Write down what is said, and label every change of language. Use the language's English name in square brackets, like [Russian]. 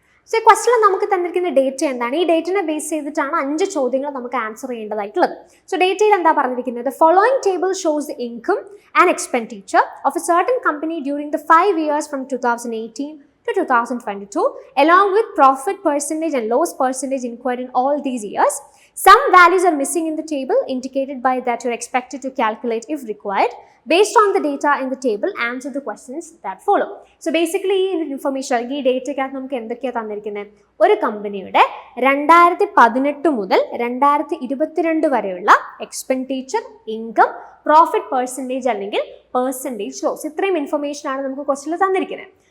[Malayalam] So ഈ ക്വസ്റ്റിൽ നമുക്ക് തന്നിരിക്കുന്ന ഡേറ്റ എന്താണ്? ഈ ഡേറ്റിനെ ബേസ് ചെയ്തിട്ടാണ് 5 ചോദ്യങ്ങൾ നമുക്ക് ആൻസർ ചെയ്യേണ്ടതായിട്ടുള്ളത്. സോ ഡേറ്റയിൽ എന്താ പറഞ്ഞിരിക്കുന്നത്? [English] Following table shows income and expenditure of a certain company during the 5 years from 2018 to 2022 along with profit percentage and loss percentage incurred in all these years. Some values are missing in the table indicated by that you're expected to calculate if required. Based on the data in the table, answer the questions that follow. So basically [Malayalam] ഈ information അല്ലെങ്കിൽ ഈ ഡേറ്റയ്ക്കകത്ത് നമുക്ക് എന്തൊക്കെയാണ് തന്നിരിക്കുന്നത്? ഒരു കമ്പനിയുടെ 2018 മുതൽ 2022 വരെയുള്ള എക്സ്പെൻഡിച്ചർ, ഇൻകം, പ്രോഫിറ്റ് പെർസെൻറ്റേജ് അല്ലെങ്കിൽ പെർസെൻറ്റേജ് ലോസ്, ഇത്രയും ഇൻഫർമേഷനാണ് നമുക്ക് ക്വസ്റ്റിൽ തന്നിരിക്കുന്നത്.